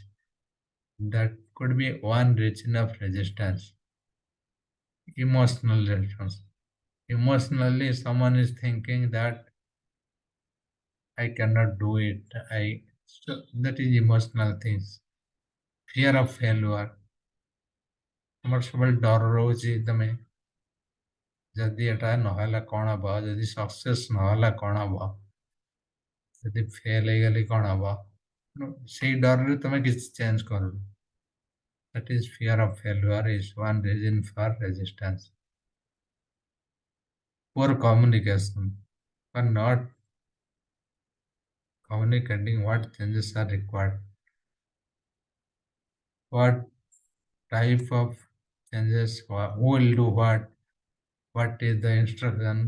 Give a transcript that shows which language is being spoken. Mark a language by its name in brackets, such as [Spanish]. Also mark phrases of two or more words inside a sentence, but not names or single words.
[English] That could be one reason of resistance. Emotional resistance. Emotionally, someone is thinking that I cannot do it. So that is emotional things. Fear of failure. [Odia] ଆମର ସବୁବେଳେ ଡର ରହୁଛି ତମେ ଯଦି ଏଟା ନହେଲା କ'ଣ ହବ, ଯଦି ସକ୍ସେସ୍ ନହେଲା କ'ଣ ହବ, ଯଦି ଫେଲ୍ ହେଇଗଲି କ'ଣ ହବ, ସେଇ ଡରରେ ତମେ କିଛି ଚେଞ୍ଜ କରୁନ. [English] That is fear of failure is one reason for resistance. Poor communication. For not communicating what changes are required, what type of changes, who will do what is the instruction.